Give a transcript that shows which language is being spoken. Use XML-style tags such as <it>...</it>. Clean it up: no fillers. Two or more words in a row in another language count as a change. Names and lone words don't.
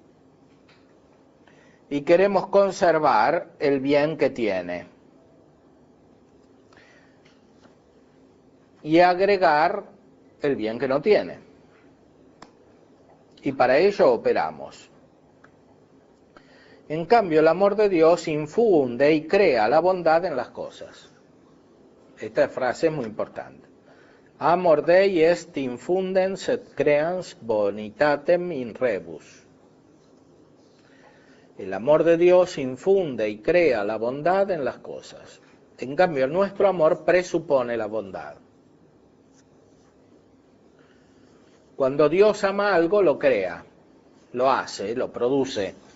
<es>y queremos conservar el bien que tiene y agregar el bien que no tiene. Y para ello operamos. En cambio, el amor de Dios infunde y crea la bondad en las cosas. Esta frase es muy importante.</es> <la>Amor Dei est infundens et creans bonitatem in rebus.</la> <es>El amor de Dios infunde y crea la bondad en las cosas. En cambio, nuestro amor presupone la bondad. Cuando Dios ama algo, lo crea, lo hace, lo produce.</es>